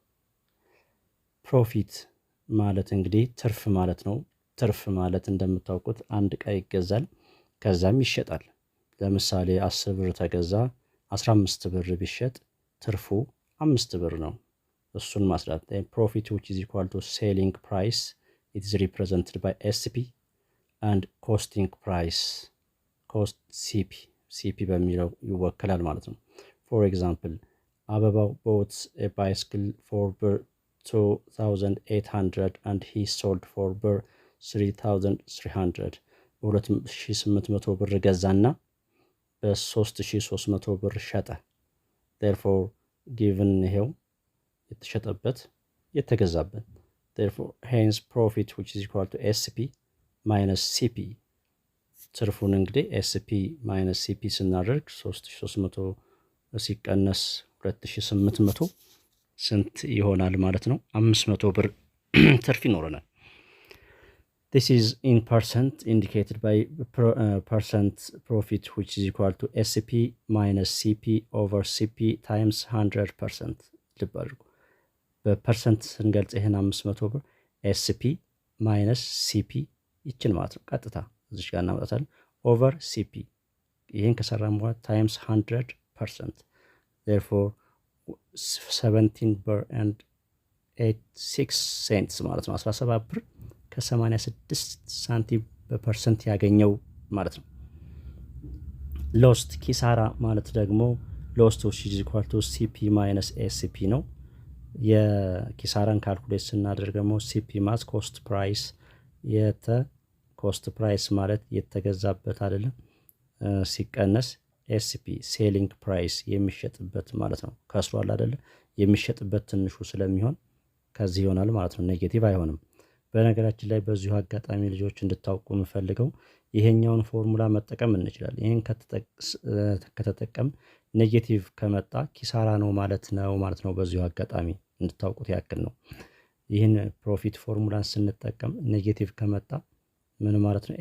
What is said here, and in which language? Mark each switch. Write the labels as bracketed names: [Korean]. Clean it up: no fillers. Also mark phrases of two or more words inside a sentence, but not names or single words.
[Amharic] ፕሮፊት ማለት እንግዲህ ትርፍ ማለት ነው። ትርፍ ማለት እንደምታውቁት አንድ ዕቃ ይገዛል ከዛም ይሸጣል። ለምሳሌ 10 ብር ተገዛ 15 ብር ቢሸጥ ትርፉ 5 ብር ነው። እሱን ማስላት ፕሮፊት [English] which is equal to selling price it is represented by SP and costing price cost CP [Amharic] በሚለው ይወከላል ማለት ነው። [English] for example [Amharic] አበባው [English] bought a bicycle for [Amharic] ብር 2800 [English] and he sold for [Amharic] ብር 3300 በ2800 ብር ገዛና በ3300 ብር ሸጠ። [English] therefore given [Amharic] ይሄው የተሸጠበት የተገዛበት [English] therefore hence profit which is equal to SP minus CP [Amharic] ትርፉን እንግዲህ [English] SP minus CP [Amharic] ስናደርግ 3300 ሲቀነስ 2800 ስንት ይሆናል ማለት ነው? 500 ብር ትርፍ ይኖረናል። [English] This is in percent indicated by percent profit which is equal to SP minus CP over CP times 100%. [Amharic] ልብ አድርጉ። በፐርሰንት ስንገልጽ ይሄን 500 ብር [English] SP minus CP [Amharic] ይችል ማለት ነው። ቀጥታ እዚህ ጋር እናመጣታለን [English] over CP [Amharic] ይሄን ከሰራን በኋላ ታይምስ 100%. therefore 17 ብር [English] and 86 cents [Amharic] ማለት ነው። 17 ብር ከ86 ሳንቲም በፐርሰንት ያገኘው ማለት ነው። ሎስት ኪሳራ ማለት ደግሞ ሎስት [English] which is equal to CP minus SCP [Amharic] ነው። የኪሳራን ካልኩሌት ስናደርግ ደግሞ CP ማለት [English] cost price cost price [Amharic] ማለት የተገዛበት አይደለም ሲቀነስ ኤስፒ [English] selling price [Amharic] የሚሸጥበት ማለት ነው። ከስሯል አይደለ የሚሸጥበት ትንሹ ስለሚሆን ከዚህ ይሆናል ማለት ነው። ኔጌቲቭ አይሆንም። በነገራችን ላይ በዚሁ አጋጣሚ ልጆች እንድታውቁ የምፈልገው ይሄኛውን ፎርሙላ መጠቀም እንችላለን። ይሄን ከተጠቀም ኔጌቲቭ ከመጣ ኪሳራ ነው ማለት ነው። በዚሁ አጋጣሚ እንድታውቁት ያክል ነው። ይህን ፕሮፊት ፎርሙላን ስንጠቀም ኔጌቲቭ ከመጣ ምን ማለት ነው?